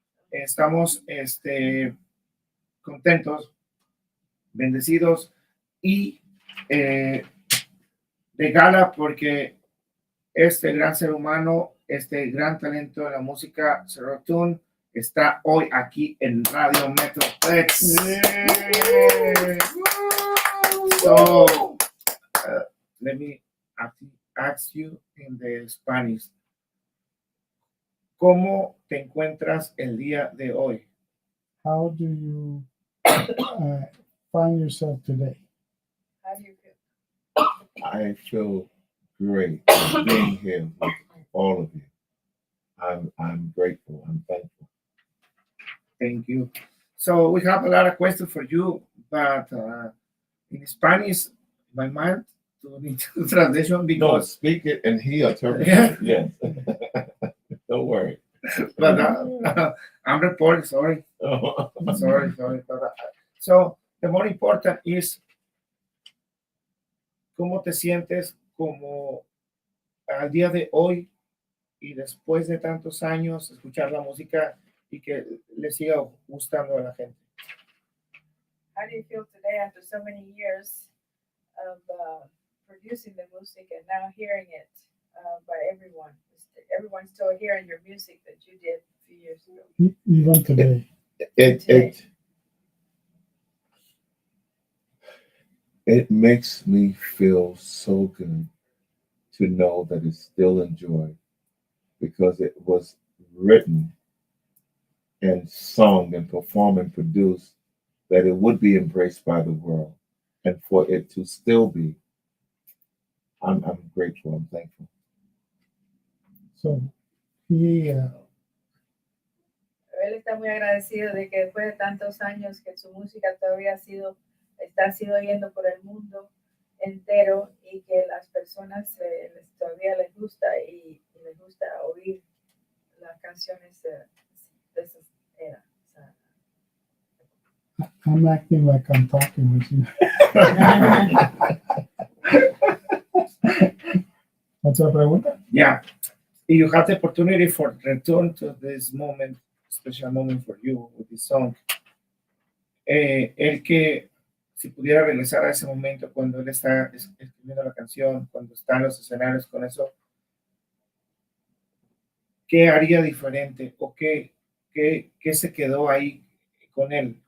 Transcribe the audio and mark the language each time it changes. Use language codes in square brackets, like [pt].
[es] Estamos contentos, bendecidos y de gala, porque este gran ser humano, este gran talento de la música, Sir Earl Toon, está hoy aquí en Radio Metroplex. [en] Yeah. So, let me ask you in the Spanish. [es] ¿Cómo te encuentras el día de hoy? [en] How do you find yourself today? How do you feel? I feel great being here with all of you. I'm grateful. I'm thankful. Thank you. So we have a lot of questions for you, but in Spanish, my mind to need to translation No, because. speak it and he interprets Yeah. it. Yes. Don't worry. But I'm reporting. Sorry. Sorry. So the more important is [es] cómo te sientes como al día de hoy y después de tantos años escuchar la música y que le siga gustando a la gente. [en] How do you feel today after so many years of producing the music and now hearing it by everyone? Everyone's still hearing your music that you did a few years ago. Even today. It makes me feel so good to know that it's still enjoyed, because it was written and sung and performed and produced that it would be embraced by the world, and for it to still be, I'm grateful. I'm thankful. So he, [es] Él está muy agradecido de que después de tantos años que su música todavía está sido oyendo por el mundo entero y que las personas todavía les gusta y les gusta oír las canciones de esa era. O sea, [en] I'm acting like I'm talking with you. [es] Otra pregunta? [en] Yeah. You have the opportunity for return to this moment, special moment for you with this song. [es] El que si pudiera regresar a ese momento cuando él está escribiendo la canción, cuando está en los escenarios con eso, ¿qué haría diferente o qué se quedó ahí con él?